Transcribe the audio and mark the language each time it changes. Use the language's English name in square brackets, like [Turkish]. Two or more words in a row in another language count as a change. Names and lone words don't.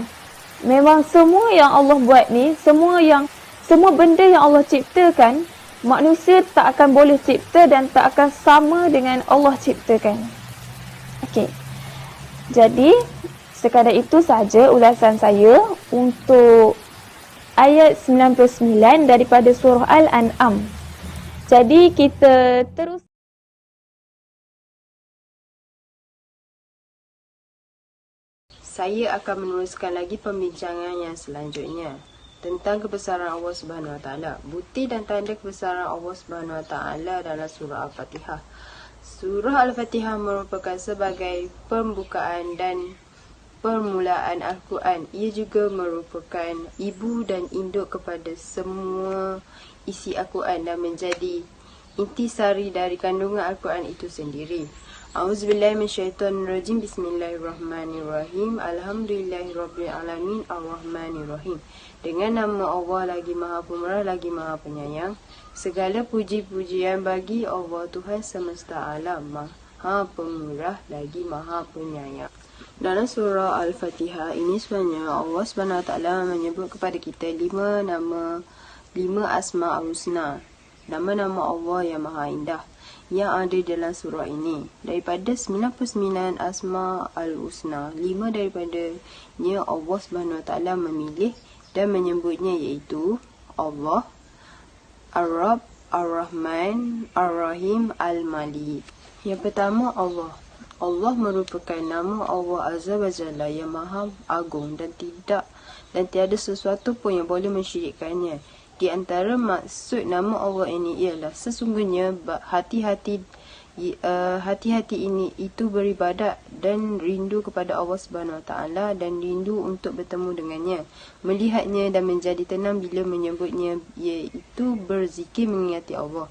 [Malay] Memang semua yang Allah buat ni, semua benda yang Allah ciptakan, manusia tak akan boleh cipta dan tak akan sama dengan Allah ciptakan. Okey, jadi sekadar itu sahaja ulasan saya untuk ayat 99 daripada surah Al-An'am. Jadi kita terus. Saya akan meneruskan lagi pembincangan yang selanjutnya tentang kebesaran Allah [Arabic] سبحانه وتعالى. [Malay] Bukti dan tanda kebesaran Allah [Arabic] سبحانه وتعالى [Malay] dalam surah Al-Fatihah. Surah Al-Fatihah merupakan sebagai pembukaan dan permulaan Al-Quran. Ia juga merupakan ibu dan induk kepada semua isi Al-Quran dan menjadi intisari dari kandungan Al-Quran itu sendiri. [Arabic] أعوذ بالله من الشيطان الرجيم. بسم الله الرحمن الرحيم. الحمد لله رب الرحمن الرحيم. [Malay] Dengan nama Allah lagi Maha Pemurah lagi Maha Penyayang. Segala puji-pujian bagi Allah Tuhan semesta alam, Maha Pemurah lagi Maha Penyayang. Dalam surah Al-Fatihah ini sebenarnya Allah SWT menyebut kepada kita 5 Asma' Al-Husna, nama-nama Allah yang Maha Indah yang ada dalam surah ini. Daripada 99 Asma' Al-Husna, 5 daripadanya Allah SWT memilih dan menyebutnya, iaitu Allah, Ar-Rabb, Ar-Rahman, Ar-Rahim, Al-Malik. Yang pertama, Allah. Allah merupakan nama Allah [Arabic] عز وجل [Malay] yang Maha Agung dan tiada sesuatu pun yang boleh mensyirikkannya. Di antara maksud nama Allah ini ialah sesungguhnya hati-hati ini itu beribadat dan rindu kepada Allah [Arabic] سبحانه وتعالى [Malay] dan rindu untuk bertemu dengannya, melihatnya dan menjadi tenang bila menyebutnya, iaitu berzikir mengingati Allah.